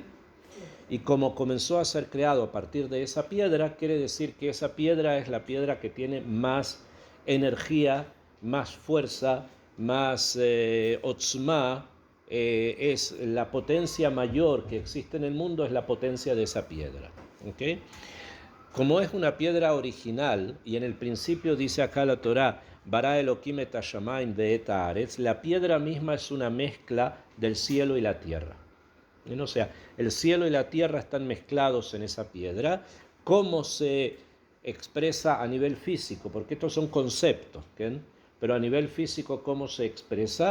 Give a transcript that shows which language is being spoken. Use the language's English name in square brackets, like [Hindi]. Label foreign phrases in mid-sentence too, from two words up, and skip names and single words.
[Spanish] Y como comenzó a ser creado a partir de esa piedra, quiere decir que esa piedra es la piedra que tiene más energía, más fuerza, más otzma, es la potencia mayor que existe en el mundo, es la potencia de esa piedra. ¿Okay? Como es una piedra original, y en el principio dice acá la Torá, [Hebrew] ברא אלהים את השמים ואת הארץ, [Spanish] la piedra misma es una mezcla del cielo y la tierra. O sea, el cielo y la tierra están mezclados en esa piedra. ¿Cómo se expresa a nivel físico? Porque estos son conceptos, ¿okay? Pero a nivel físico, ¿cómo se expresa?